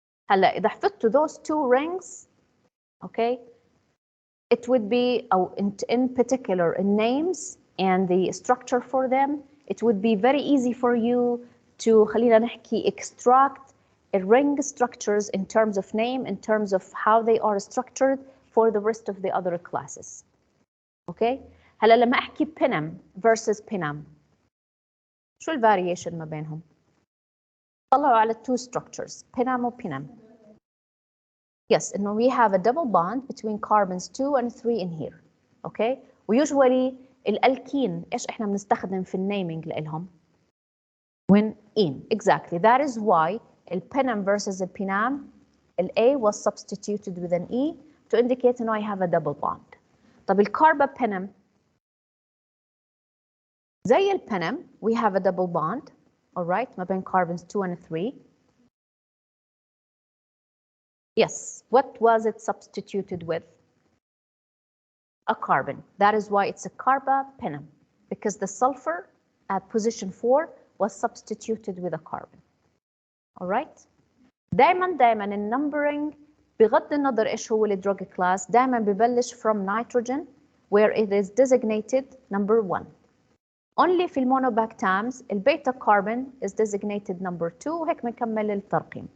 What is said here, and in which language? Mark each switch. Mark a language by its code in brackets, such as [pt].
[ar] هلا إذا حفظتوا [en] those two rings, okay, it would be, in particular, in names and the structure for them, it would be very easy for you to [ar] خلينا نحكي [en] extract ring structures in terms of name, in terms of how they are structured for the rest of the other classes. Okay? [ar] هلا لما أحكي penam versus penam, شو الvariation ما بينهم؟ طلعوا على [en] two structures, [ar] penam و penam. [en] Yes, and we have a double bond between carbons 2 and 3 in here. Okay? [ar] وusually الألكين إيش إحنا بنستخدم في النيمينج لإلهم؟ [en] When in, exactly. That is why the penam versus the penam, the A was substituted with an E to indicate that I have a double bond. طب الcarbapenem, زي الpenam, we have a double bond, all right, [ar] ما بين [en] carbons 2 and 3. Yes, what was it substituted with? A carbon. That is why it's a carbapenem, because the sulfur at position 4 was substituted with a carbon. All right? [ar] دايما الnumbering بغض النظر ايش هو الدرug class دايما ببلش [en] from nitrogen where it is designated number 1. [ar] Only في المونوباكتامز البيتا كاربون [en] is designated number 2 [ar] وهيك بنكمل الترقيم.